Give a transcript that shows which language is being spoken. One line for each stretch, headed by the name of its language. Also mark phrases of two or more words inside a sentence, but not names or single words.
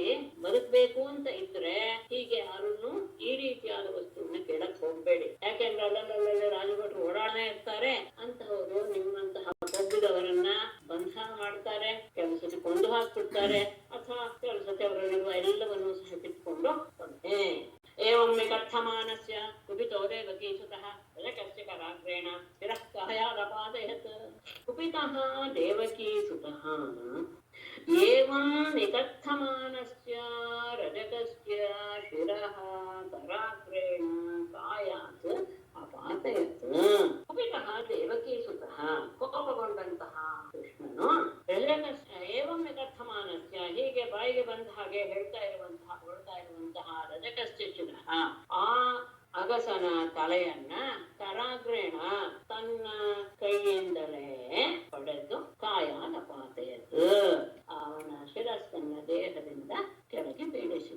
Kannada: ಬದುಕಬೇಕು ಅಂತ ಇದ್ರೆ ಹೀಗೆ ಯಾರನ್ನು ಈ ರೀತಿಯಾದ ವಸ್ತುವನ್ನ ಕೇಳಕ್ ಹೋಗ್ಬೇಡಿ. ಯಾಕೆಂದ್ರೆ ಅಲ್ಲಲ್ಲೇ ರಾಜಭಟ್ರು ಓಡಾಡನೆ ಇರ್ತಾರೆ. ಅಂತಹವರು ನಿಮ್ಮಂತಹ ಕೊಬ್ಬಿದವರನ್ನ ಬಂಧನ ಮಾಡ್ತಾರೆ, ಕೆಲಸಕ್ಕೆ ಕೊಂದು ಹಾಕ್ಬಿಡ್ತಾರೆ, ಅಥವಾ ಕೆಲಸಕ್ಕೆ ಅವರಲ್ಲಿರುವ ಎಲ್ಲವನ್ನೂ ಸಹ ಕಿತ್ಕೊಂಡು ಬಂದೆ.
Sanskrit: ಏವಂ ವಿಕಥಮಾನಸ್ಯ ಕುಪಿತೋ ದೇವಕೀ ಸುತಃ ರಜಕಸ್ಯ ಕರಾಗ್ರೇಣ ಶಿರಃ ಕಾಯಾದಪಾದಯತ್. ಕುಪಿತಃ ದೇವಕೀ ಸುತಃ ಏವಂ ವಿಕಥಮಾನಸ್ಯ ರಜಕಸ್ಯ ಶಿರಃ ಕರಾಗ್ರೇಣ ಕಾಯಾತ್ ಅಪಾದಯತ್. ಕುಪಿತಃ ದೇವಕೀ ಸುತಃ
Kannada: ಕೋಪಗೊಂಡಂತಹ ಕೃಷ್ಣನು
Sanskrit: ಏವಂ ವಿಕಥಮಾನಸ್ಯ
Kannada: ಹೀಗೆ ಬಾಯಿಗೆ ಬಂದ ಹಾಗೆ ಹೊಡ್ತಾ ಇರುವಂತಹ
Sanskrit: ರಜಕಸ್ಯ ಶಿರಃ
Kannada: ಆ ಅಗಸನ ತಲೆಯನ್ನ ಕರಾಗ್ರೇಣ ತನ್ನ ಕೈಯಿಂದಲೇ ಹೊಡೆದು
Sanskrit: ಕಾಯಾದ ಪಾತೆಯದು
Kannada: ಅವನ ಶಿರಸ್ಸನ್ನ ದೇಹದಿಂದ ಕೆಳಗೆ ಬೀಳಿಸಿದ.